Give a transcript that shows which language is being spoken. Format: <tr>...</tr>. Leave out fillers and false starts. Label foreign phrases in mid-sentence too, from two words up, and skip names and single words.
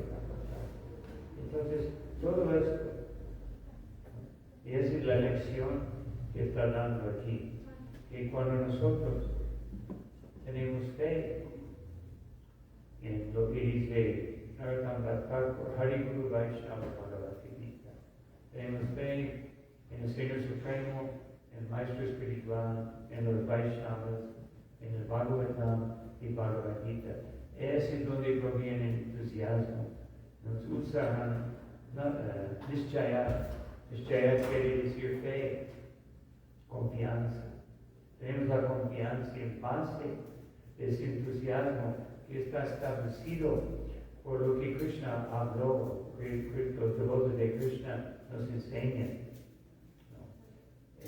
<es>Entonces, todo esto, y esa es la lección que está dando aquí, que cuando nosotros tenemos fe en lo que dice Narottam Thakur, Hari Guru Vaishnava Bhagavad Gita. Tenemos fe en el Señor Supremo, en el Maestro Espiritual, en los Vaishnavas, en el Bhagavatam y Bhagavad Gita. Es en donde proviene el entusiasmo.</es> <sa>Nos usahan Nishchaya.</sa> <es>Nishchaya quiere decir fe, confianza. Tenemos la confianza en base de ese entusiasmo que está establecido por lo que Krishna habló, que los devotos de Krishna nos enseñan. ¿No?</es>